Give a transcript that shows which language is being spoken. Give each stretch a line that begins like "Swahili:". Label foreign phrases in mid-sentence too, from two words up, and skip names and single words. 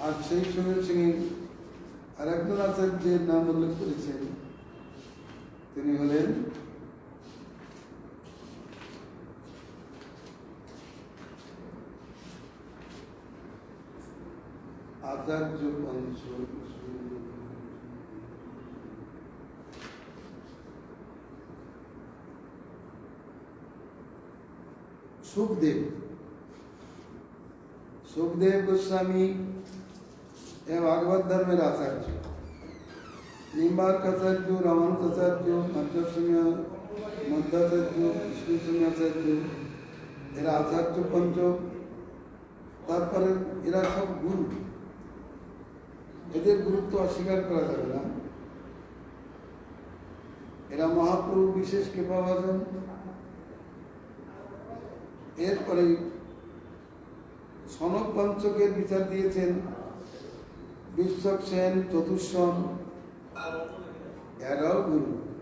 Bangla: আর সেই সঙ্গে সঙ্গে আরেকজন আচার্যের নাম উল্লেখ করেছেন, তিনি হলেন আচার্য পঞ্চ সুখদেব। সুখদেব গোস্বামী এবং ভাগবত ধর্মের আচার্য, নিম্বার্কাচার্য, রামানুজাচার্য, মধ্যাচার্য, বিষ্ণু আচার্য, এরা আচার্য পঞ্চ, তারপরে এরা সব গুরু। एদের গুরুত্ব অস্বীকার করা যাবে না। এরা মহাপ্রভু বিশেষ কৃপাভাজন। এরপরে সনক পঞ্চকের বিচার দিয়েছেন বিশ্বক সেন, চতুর্শন, এরাও গুরু।